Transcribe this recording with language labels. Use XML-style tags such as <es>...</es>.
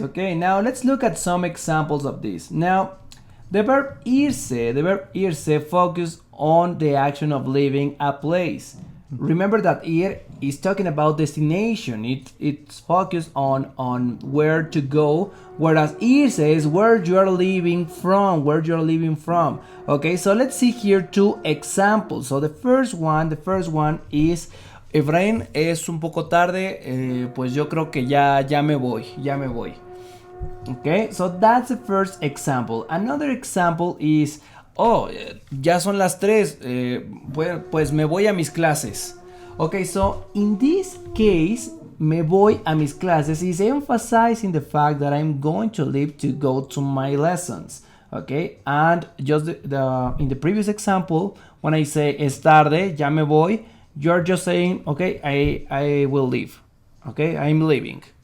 <en>Okay, now let's look at some examples of this. Now, the verb irse focus on the action of leaving a place. Remember that ir is talking about destination. It's focused on where to go, whereas irse is where you are leaving from, Okay, so let's see here two examples. So the first one is</en> <es>Efraín, es un poco tarde, pues yo creo que ya me voy.</es> <en>Okay, so that's the first example. Another example is,</en> <es>ya son las 3, pues me voy a mis clases.</es> <en>Okay, so in this case,</en> <es>me voy a mis clases</es> <en>is emphasizing the fact that I'm going to leave to go to my lessons. Okay, and just in the previous example, when I say</en> <es>es tarde, ya me voy,</es> <en>you're just saying, okay, I will leave. Okay, I'm leaving.</en>